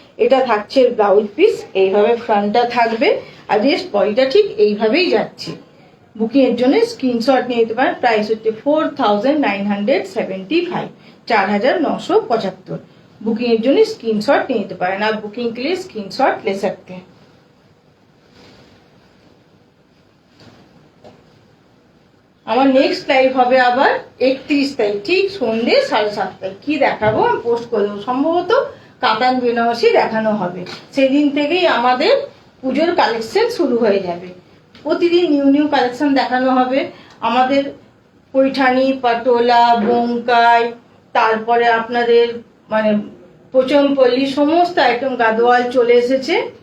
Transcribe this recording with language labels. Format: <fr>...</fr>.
<bn>এটা থাকছে blouse piece, এইভাবে ফ্রন্টটা থাকবে। আর রেস্ট বডিটা ঠিক এইভাবেই যাচ্ছে। বুকিং এর জন্য স্ক্রিনশট নিয়ে নিতে পারেন। প্রাইস হচ্ছে 4975, 4975। বুকিং এর জন্য স্ক্রিনশট নিয়ে নিতে পারেন।</bn> <hi>আর বুকিং के लिए स्क्रीनशॉट ले सकते हैं।</hi> <bn>আমার নেক্সট লাইভ হবে আবার 31 তারিখ, ঠিক সন্ধ্যে 7:30টায়। কি দেখাবো আমি পোস্ট করে দেবো, সম্ভবত কাতান বেনারসি দেখানো হবে। সেদিন থেকেই আমাদের পুজোর কালেকশন শুরু হয়ে যাবে। প্রতিদিন নিউ নিউ কালেকশন দেখানো হবে। আমাদের পৈঠানি, পাটোলা, বোমকাই, তারপরে আপনাদের মানে পোচমপল্লি সমস্ত আইটেম, গাদোয়াল চলে এসেছে।</bn>